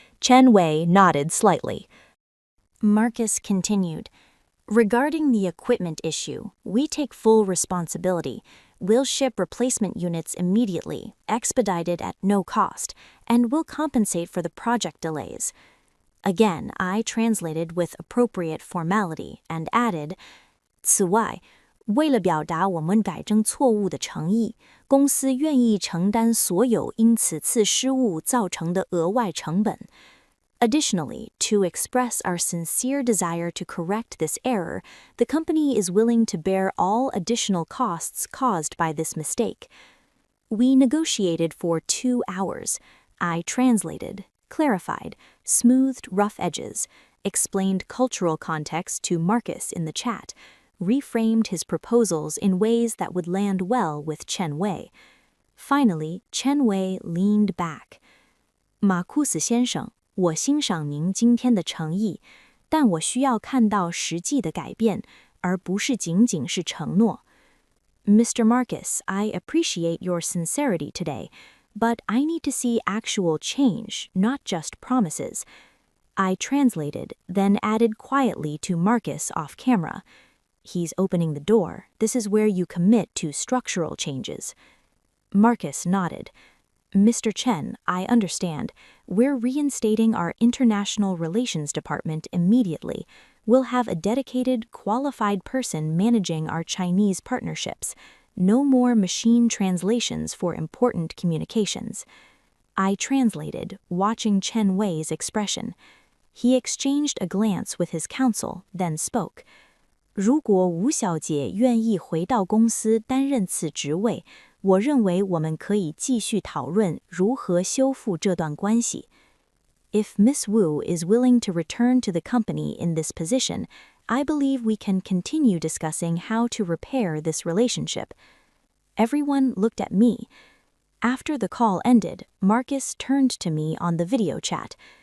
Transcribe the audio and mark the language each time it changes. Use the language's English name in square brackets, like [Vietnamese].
[English] Chen Wei nodded slightly. Marcus continued. Regarding the equipment issue, we take full responsibility. We'll ship replacement units immediately, expedited at no cost, and we'll compensate for the project delays. Again, I translated with appropriate formality and added, [Chinese] 此外，为了表达我们改正错误的诚意，公司愿意承担所有因此次失误造成的额外成本。 [English] Additionally, to express our sincere desire to correct this error, the company is willing to bear all additional costs caused by this mistake. We negotiated for 2 hours. I translated, clarified, smoothed rough edges, explained cultural context to Marcus in the chat, reframed his proposals in ways that would land well with Chen Wei. Finally, Chen Wei leaned back. [Chinese] 马库斯先生，我欣赏您今天的诚意，但我需要看到实际的改变，而不是仅仅是承诺。 [English] Mr. Marcus, I appreciate your sincerity today, but I need to see actual change, not just promises. I translated, then added quietly to Marcus off camera. He's opening the door. This is where you commit to structural changes. Marcus nodded. Mr. Chen, I understand. We're reinstating our International Relations Department immediately. We'll have a dedicated, qualified person managing our Chinese partnerships. No more machine translations for important communications. I translated, watching Chen Wei's expression. He exchanged a glance with his counsel, then spoke. [Chinese] 如果吴小姐愿意回到公司担任此职位，我认为我们可以继续讨论如何修复这段关系。 [English] If Miss Wu is willing to return to the company in this position, I believe we can continue discussing how to repair this relationship. Everyone looked at me. After the call ended, Marcus turned to me on the video chat.